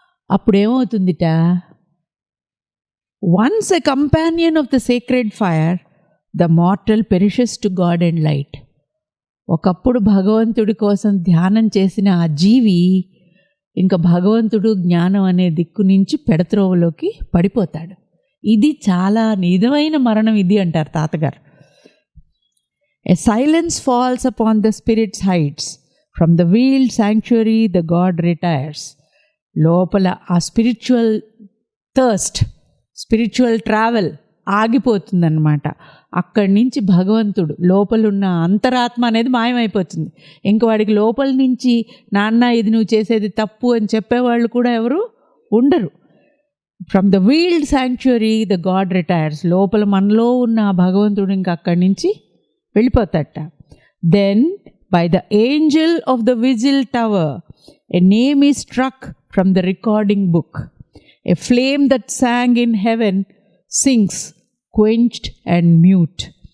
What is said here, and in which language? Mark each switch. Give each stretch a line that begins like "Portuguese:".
Telugu: అప్పుడేమవుతుందిట,
English: Once a companion of the sacred fire the mortal perishes to God and light.
Telugu: ఒకప్పుడు భగవంతుడి కోసం ధ్యానం చేసిన ఆ జీవి ఇంకా భగవంతుడు జ్ఞానం అనే దిక్కు నుంచి పెడత్రోవలోకి పడిపోతాడు. ఇది చాలా నిజమైన మరణం ఇది అంటారు తాతగారు.
English: A silence falls upon the spirit's heights. From the veiled sanctuary the God retires.
Telugu: లోపల ఆ స్పిరిచువల్ థర్స్ట్, స్పిరిచువల్ ట్రావెల్ ఆగిపోతుందన్నమాట. అక్కడి నుంచి భగవంతుడు లోపలున్న అంతరాత్మ అనేది మాయమైపోతుంది. ఇంక వాడికి లోపల నుంచి నాన్న ఇది నువ్వు చేసేది తప్పు అని చెప్పేవాళ్ళు కూడా ఎవరు ఉండరు.
English: From the veiled sanctuary the God retires.
Telugu: లోపల మనలో ఉన్న ఆ భగవంతుడు ఇంక అక్కడి నుంచి వెళ్ళిపోతాట.
English: Then by the angel of the vigil tower a name is struck from the recording book. A flame that sang in heaven sings quenched and mute.